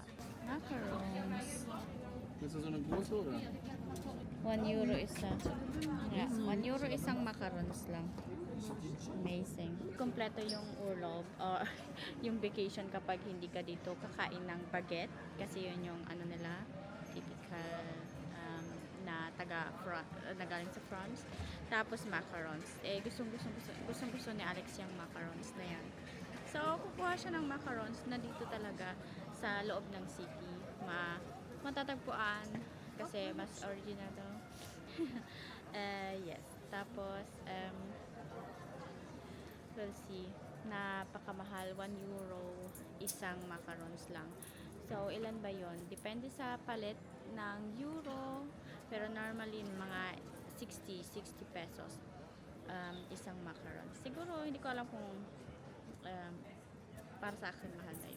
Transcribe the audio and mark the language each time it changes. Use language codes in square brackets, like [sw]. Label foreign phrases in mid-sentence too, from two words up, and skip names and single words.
[de] Macarons. Ist das so eine große oder? [tl] 1 euro isa. Yeah, 1 euro isang macarons lang. [en] Amazing. [tl] Kompleto yung urlaub or yung vacation kapag hindi ka dito kakain ng baguette kasi yun yung ano nila typical na na galing sa France. Tapos macarons. Gustong gusto ni Alex yung macarons na yan. So, kukuha siya ng macarons na dito talaga sa loob ng city. Matatagpuan kasi mas original daw. Yes. Tapos, [en] we'll see. [tl] Napakamahal, 1 euro isang macarons lang. So, ilan ba yon? Depende sa palit ng euro. Pero normally, mga 60 pesos isang macarons. Siguro, hindi ko alam kung para sa akin mahal na yun.